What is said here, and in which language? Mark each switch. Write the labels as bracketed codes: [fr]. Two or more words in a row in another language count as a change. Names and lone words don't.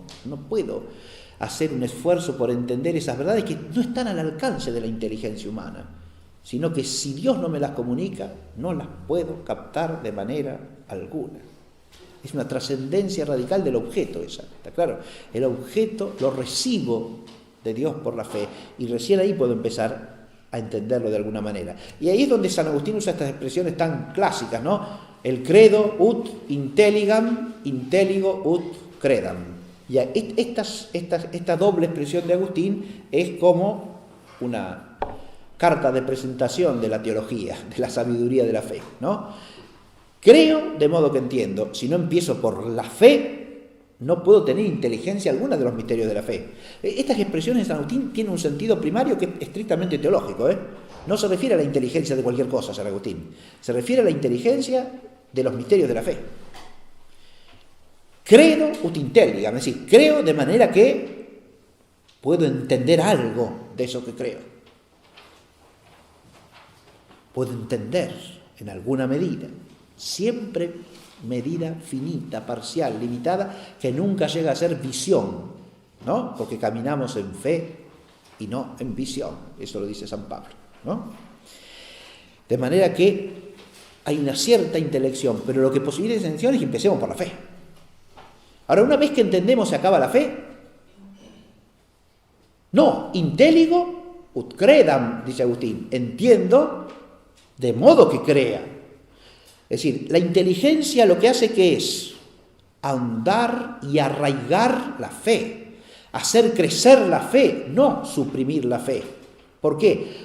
[es] No puedo hacer un esfuerzo por entender esas verdades que no están al alcance de la inteligencia humana, sino que si Dios no me las comunica, no las puedo captar de manera alguna. Es una trascendencia radical del objeto esa, ¿está claro? El objeto lo recibo de Dios por la fe y recién ahí puedo empezar a entenderlo de alguna manera. Y ahí es donde San Agustín usa estas expresiones tan clásicas, ¿no? [la] El credo ut intelligam, intelligo ut credam. [es] Y esta doble expresión de Agustín es como una carta de presentación de la teología, de la sabiduría de la fe, ¿no? Creo de modo que entiendo. Si no empiezo por la fe, no puedo tener inteligencia alguna de los misterios de la fe. Estas expresiones de San Agustín tienen un sentido primario que es estrictamente teológico, ¿eh? No se refiere a la inteligencia de cualquier cosa, San Agustín. Se refiere a la inteligencia de los misterios de la fe. [la] Credo ut intelligam, [es] es decir, creo de manera que puedo entender algo de eso que creo. Puedo entender en alguna medida, siempre medida finita, parcial, limitada, que nunca llega a ser visión, ¿no? Porque caminamos en fe y no en visión. Eso lo dice San Pablo, ¿no? De manera que hay una cierta intelección, pero lo que posibilita esa intención es que empecemos por la fe. Ahora, una vez que entendemos se acaba la fe. No, [la] intelligo ut credam, [es] dice Agustín. Entiendo de modo que crea. Es decir, la inteligencia lo que hace que es ahondar y arraigar la fe, hacer crecer la fe, no suprimir la fe. ¿Por qué?